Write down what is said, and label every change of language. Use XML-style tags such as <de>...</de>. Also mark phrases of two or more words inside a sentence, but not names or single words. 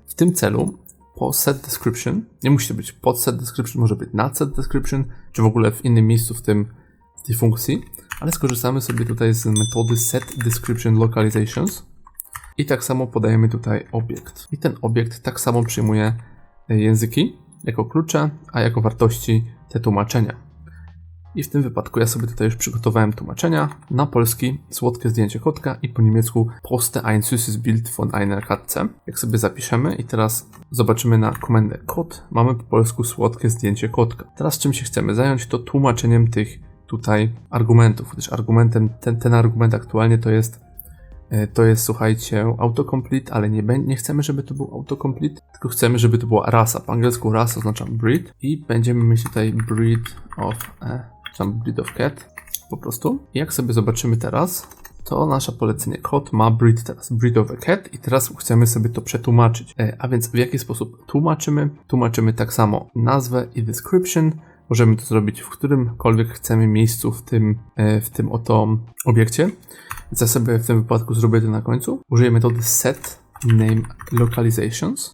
<pl>W tym celu po</pl> <en>set description,</en> <pl>nie musi to być pod</pl> <en>set description,</en> <pl>może być nad</pl> <en>set description,</en> <pl>czy w ogóle w innym miejscu w tej funkcji, ale skorzystamy sobie tutaj z metody</pl> <en>set description localizations</en> <pl>i tak samo podajemy tutaj obiekt. I ten obiekt tak samo przyjmuje języki jako klucze, a jako wartości te tłumaczenia. I w tym wypadku ja sobie tutaj już przygotowałem tłumaczenia na polski słodkie zdjęcie kotka i po niemiecku</pl> <de>poste ein süßes Bild von einer Katze.</de> <pl>Jak sobie zapiszemy i teraz zobaczymy na komendę kod, mamy po polsku słodkie zdjęcie kotka. Teraz czym się chcemy zająć, to tłumaczeniem tych tutaj argumentów, gdyż argumentem, ten argument aktualnie to jest słuchajcie, autocomplete, ale nie chcemy, żeby to był autocomplete, tylko chcemy, żeby to była rasa. Po angielsku rasa oznacza breed i będziemy mieć tutaj</pl> <en>breed of cat</en> <pl>po prostu. I jak sobie zobaczymy teraz, to nasze polecenie kod ma breed teraz,</pl> <en>breed of a cat</en> <pl>i teraz chcemy sobie to przetłumaczyć. A więc w jaki sposób tłumaczymy? Tłumaczymy tak samo nazwę i description. Możemy to zrobić w którymkolwiek chcemy miejscu w tym oto obiekcie. Więc ja sobie w tym wypadku zrobię to na końcu. Użyję metody</pl> <en>set name localizations.</en>